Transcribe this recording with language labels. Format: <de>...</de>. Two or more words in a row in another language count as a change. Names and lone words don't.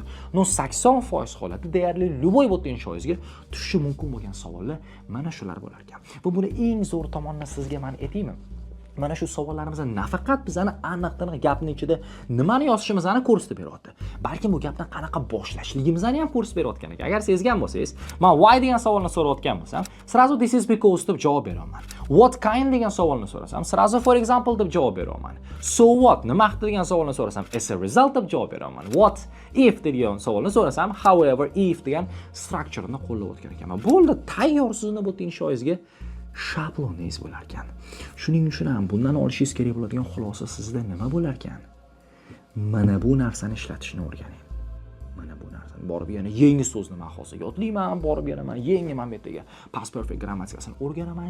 <uz>No 80% holatda deyarli любой bu yerda inshoingizga tushishi mumkin bo'lgan savollar mana shular bo'lar ekan. Bu buni eng zo'r tomonni sizga men aytaymi? Mana shu savollarimizda nafaqat bizani aniq-tiniq gapning ichida nimani yozishimizni ko'rsatib beryapti, balki bu gapni qanaqa boshlashligimizni ham ko'rsatib berayotgan ekan. Agar sezgan bo'lsangiz, men why degan savolni so'rayotgan bo'lsam, сразу</uz> <en>this is because</en> <uz>deb javob beraman.</uz> <en>What kind</en> <uz>degan savolni so'rasam, сразу</uz> <en>for example</en> <uz>deb javob beraman.</uz> <en>So what</en> <uz>nima haqida degan savolni so'rasam,</uz> <en>as a result</en> <uz>deb javob beraman.</uz> <en>What if</en> <uz>degan savolni so'rasam,</uz> <en>however if</en> <uz>degan structure'ni qo'llayotgan ekanman. Bo'ldi, tayyor sizni bu inshoingizga shabloningiz bo'lar ekan. Shuning uchun ham bundan olishingiz kerak bo'ladigan xulosa sizda nima bo'lar ekan? Mana bu narsani ishlatishni o'rganing. Mana bu narsani borib yana yangi so'zni men hozir yodlayman, borib yana men yangi momentdagi</uz> <en>past perfect</en> <uz>grammatikasini o'rganaman.</uz>